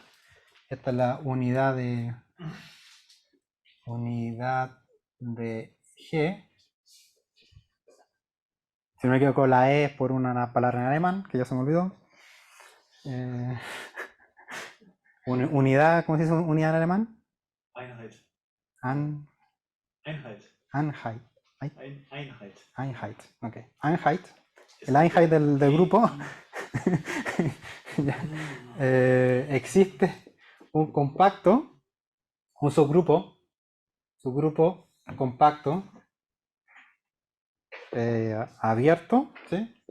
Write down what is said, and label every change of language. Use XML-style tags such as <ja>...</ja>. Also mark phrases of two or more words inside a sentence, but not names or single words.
<es>Esta es la unidad de G. Si no me equivoco, la E es por una palabra en alemán, que ya se me olvidó. Unidad, ¿cómo se dice unidad en alemán?</es> <de>Einheit. Einheit. Einheit. Einheit, ok. Einheit.</de> <es>El Einheit del grupo. Existe un compacto, un subgrupo compacto abierto, ¿sí?</es>